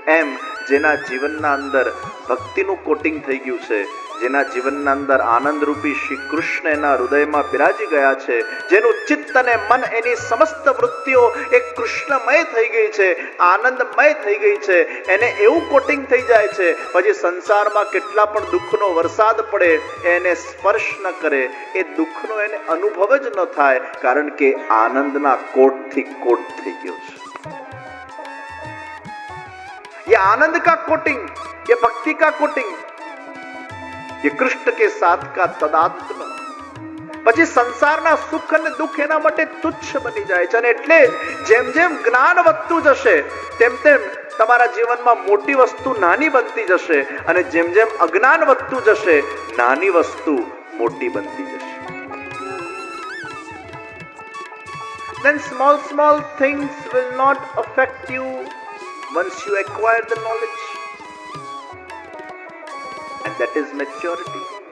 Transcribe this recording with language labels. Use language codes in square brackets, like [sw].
[gu] એમ જેના જીવનના અંદર ભક્તિનું કોટિંગ થઈ ગયું છે, જેના જીવનના અંદર આનંદરૂપી શ્રી કૃષ્ણ એના હૃદયમાં બિરાજી ગયા છે, જેનું ચિત્ત અને મન એની સમસ્ત વૃત્તિઓ એ કૃષ્ણમય થઈ ગઈ છે, આનંદમય થઈ ગઈ છે, એને એવું કોટિંગ થઈ જાય છે પછી સંસારમાં કેટલા પણ દુઃખનો વરસાદ પડે એને સ્પર્શ ન કરે, એ દુઃખનો એને અનુભવ જ ન થાય, કારણ કે આનંદના કોટથી કોટ થઈ ગયો છે. [hi] ये आनंद का कोटिंग, ये भक्ति का कोटिंग, ये कृष्ण के साथ का तदात्म. [gu] પછી સંસારના સુખ અને દુઃખ એના માટે તુચ્છ બની જાય છે. અને એટલે જેમ જેમ જ્ઞાન વધતું જશે તેમ તેમ તમારા જીવનમાં મોટી વસ્તુ નાની બનતી જશે, અને જેમ જેમ અજ્ઞાન વધતું જશે નાની વસ્તુ મોટી બનતી જશે. [en] Then small things will not affect you once you acquire the knowledge, and that is maturity.